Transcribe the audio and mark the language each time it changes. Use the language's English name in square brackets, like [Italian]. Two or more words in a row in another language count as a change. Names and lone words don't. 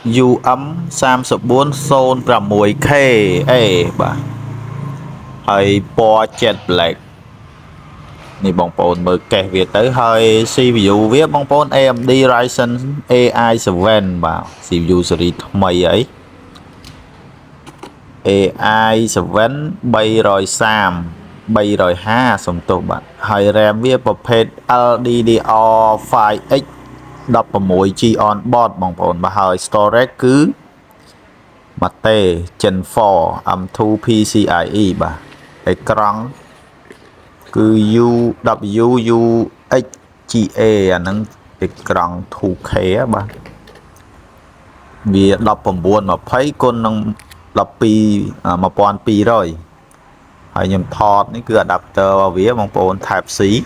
[Khmer] UM3406K A បាទហើយពណ៌ Jet Black នេះបងប្អូនមើលកេសវាទៅហើយ CPU វាបងប្អូន AMD Ryzen AI7 បាទ CPU ស៊េរីថ្មីអី AI7 330 សំទោសបាទហើយ RAM វាប្រភេទ LDDR5X 16GB [English] on board [Khmer] បងប្អូនបាទហើយ storage គឺ Mate Gen 4 M2 PCIe បាទអេក្រង់គឺ UWUHGA អាហ្នឹងអេក្រង់ 2K បាទវា1920គុណនឹង1200ហើយខ្ញុំថតនេះគឺ adapter របស់វាបងប្អូន Type C